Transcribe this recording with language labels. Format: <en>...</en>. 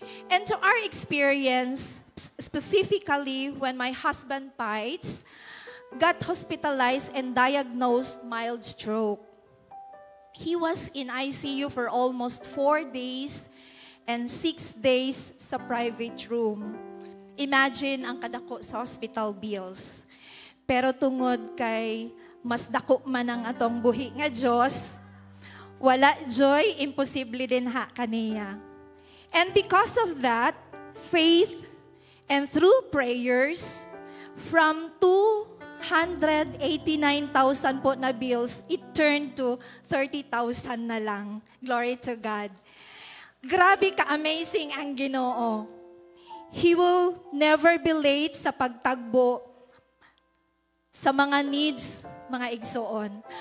<en>And to our experience, specifically when my husband Pites got hospitalized and diagnosed mild stroke. He was in ICU for almost 4 days and 6 days sa private room.</en> <ceb>Imagine ang kadako sa hospital bills. Pero tungod kay mas dako man ang atong buhi nga Diyos, wala joy, imposible din ha kaniya.</ceb> <en>And because of that, faith and through prayers, from 289,000 po na bills, it turned to 30,000 na lang. Glory to God.</en> <ceb>Grabe ka-amazing ang Ginoo.</ceb> <en>He will never be late</en> <ceb>sa pagtagbo sa mga needs, mga igsoon.</ceb>